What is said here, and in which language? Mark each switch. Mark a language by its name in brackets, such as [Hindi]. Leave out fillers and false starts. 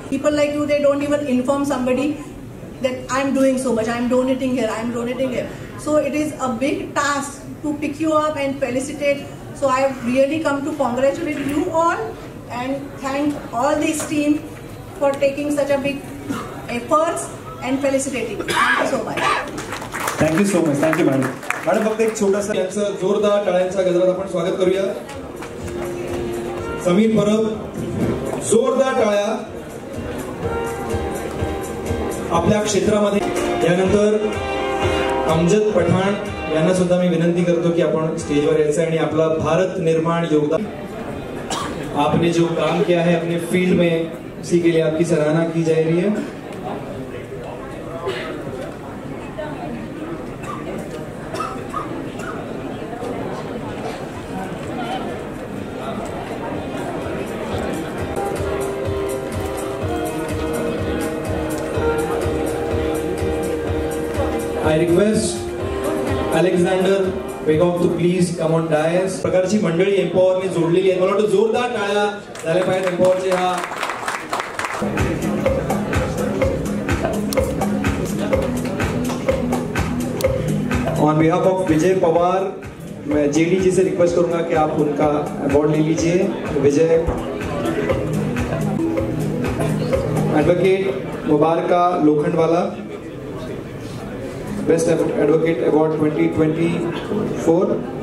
[English] People like you, they don't even inform somebody that I'm doing so much, I'm donating here, I'm donating here. So it is a big task to pick you up and felicitate. So I have really come to congratulate you all and thank all this team for taking such a big efforts and felicitating. Thank you so much. Thank you so much. Thank you madam. [Marathi] Madam फक्त एक छोटासा यांचं जोरदार टाळ्यांच्या गजरात आपण स्वागत करूया. समीर परब, जोरदार टाळ्या आपल्या क्षेत्रामध्ये. यानंतर अमजद पठाण यांना सुद्धा मी विनंती करतो की आपण स्टेजवर यायचं आणि आपला भारत निर्माण योगदान, [Hindi] आपने जो काम किया है अपने फील्ड में उसी के लिए आपकी सराहना की जा रही है. [English] I request Alexander Begov to please come on dais. [Marathi] प्रकारची मंडळी एम्पॉवरने जोडलेली आहे. मला वाटतं जोरदार टाळ्या झाल्या पाहिजेत एम्पॉवरचे. [Hindi] हा on behalf of Vijay Pawar मैं जेडी जी से रिक्वेस्ट करूंगा कि आप उनका अवार्ड ले लीजिए. विजय एडवोकेट मुबारका लोखंडवाला, Best Advocate Award 2024.